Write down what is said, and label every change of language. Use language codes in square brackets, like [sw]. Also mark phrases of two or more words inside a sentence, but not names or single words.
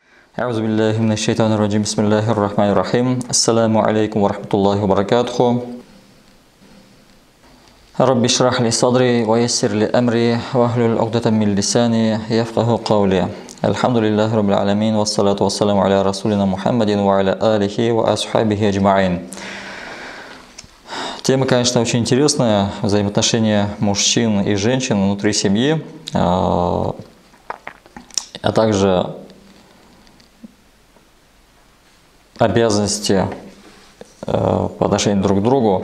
[ar] أعوذ بالله من الشيطان الرجيم بسم الله الرحمن الرحيم السلام عليكم ورحمة الله وبركاته رب اشرح لي صدري ويسر لي أمري واحلل عقدة من لساني يفقه قولي الحمد لله رب العالمين والصلاة والسلام على رسولنا محمد وعلى آله وأصحابه أجمعين. [ru] Тема, конечно, очень интересная, взаимоотношения мужчин и женщин внутри семьи, а также обязанности по отношению друг к другу.